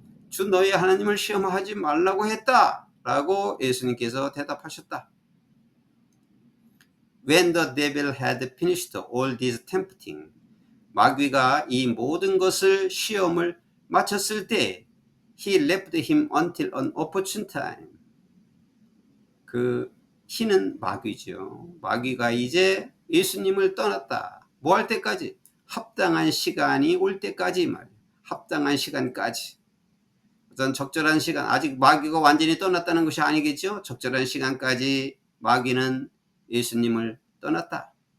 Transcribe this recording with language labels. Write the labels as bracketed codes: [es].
[ko] 주 너의 하나님을 시험하지 말라고 했다 라고 예수님께서 대답하셨다. [en] When the devil had finished all this tempting, [ko] 마귀가 이 모든 것을 시험을 마쳤을 때 [en] he left him until an opportune time. [ko] 그 he는 마귀죠. 마귀가 이제 예수님을 떠났다. 뭐 할 때까지? 합당한 시간이 올 때까지 말이에요. 합당한 시간까지. 어떤 적절한 시간, 아직 마귀가 완전히 떠났다는 것이 아니겠죠. 적절한 시간까지 마귀는 예수님을 떠났다.